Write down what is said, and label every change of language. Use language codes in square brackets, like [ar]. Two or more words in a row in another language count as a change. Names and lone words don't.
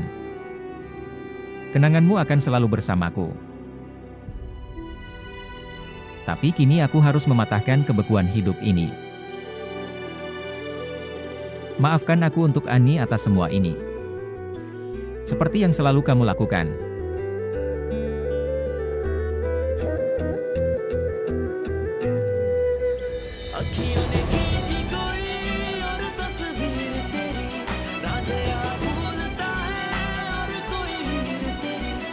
[id] Kenanganmu akan selalu bersamaku. Tapi kini aku harus mematahkan kebekuan hidup ini. Maafkan aku untuk Ani atas semua ini. Seperti yang selalu kamu lakukan. [hi] अखियों ने खींची कोई और तस्वीर तेरी, राजा भूलता है और कोई हीर तेरी,